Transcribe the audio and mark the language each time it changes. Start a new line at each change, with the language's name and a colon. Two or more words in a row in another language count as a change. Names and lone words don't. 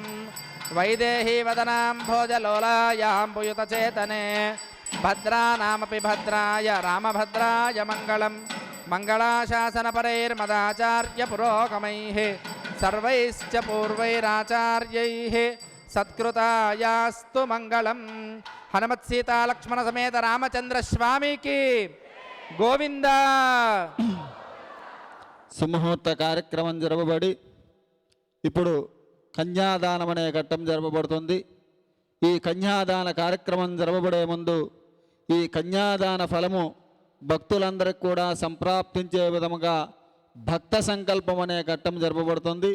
Sanskrit: वैदेही वदनाम्भोजलोलायाम्बुयुतचेतने भद्रानामपि भद्राय रामभद्राय मङ्गलम् मङ्गलाशासनपरैर्मदाचार्य पुरोगमैः सर्वैश्च पूर्वैराचार्यैः सत्कृतायास्तु मङ्गलम् हनुमत्सीता लक्ष्मण समेत रामचंद्र स्वामी की गोविंद
Telugu: సుముహూర్త కార్యక్రమం జరగబడి ఇప్పుడు కన్యాదానం అనే ఘట్టం జరపబడుతుంది. ఈ కన్యాదాన కార్యక్రమం జరపబడే ముందు ఈ కన్యాదాన ఫలము భక్తులందరికీ కూడా సంప్రాప్తించే విధముగా భక్త సంకల్పం అనే ఘట్టం జరపబడుతుంది.